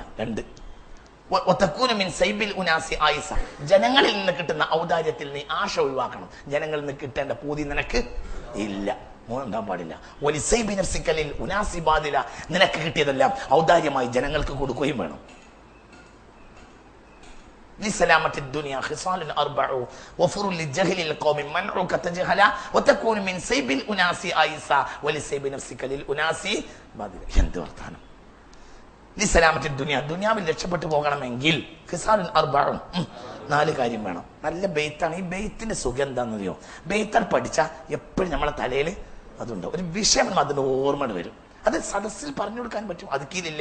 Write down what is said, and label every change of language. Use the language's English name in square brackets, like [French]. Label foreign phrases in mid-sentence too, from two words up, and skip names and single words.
[Malayalam] 2, ജനങ്ങളിൽ നിന്ന് കിട്ടുന്ന ഔദാര്യത്തിൽ നീ ആശ ഒഴിവാക്കണം. ജനങ്ങളിൽ നിന്ന് കിട്ടേണ്ട പൂതി നിനക്ക് ഇല്ല, ഉണ്ടാൻ പാടില്ല. നിനക്ക് കിട്ടിയതെല്ലാം ഔദാര്യമായി ജനങ്ങൾക്ക് കൊടുക്കുകയും വേണം. [Arabic] لسلامة الدنيا خصال 4 وفر للجهل القوم منعك تجهلا وتكون من سيب الأناس آيسا ولسيب نفسك للأناس باذلا. [Malayalam] എന്ത് വർത്താനം! [Arabic] لسلامة الدنيا, [Malayalam] ദുനിയാവിൽ രക്ഷപ്പെട്ടു പോകണമെങ്കിൽ ഖിസാലുൻ 4 4 കാര്യം വേണം. നല്ല ബെയ്ത്താണ്. ഈ ബെയ്ത്തിന്റെ സുഖം എന്താണെന്നറിയോ? ബെയ്ത്താൻ പഠിച്ചാൽ എപ്പോഴും നമ്മളെ തലയിൽ അതുണ്ട്, ഒരു വിഷയം അതിന് ഓർമ്മ വരും. അത് സദസ്സിൽ പറഞ്ഞു കൊടുക്കാൻ പറ്റും. അതുക്കീലില്ലേ?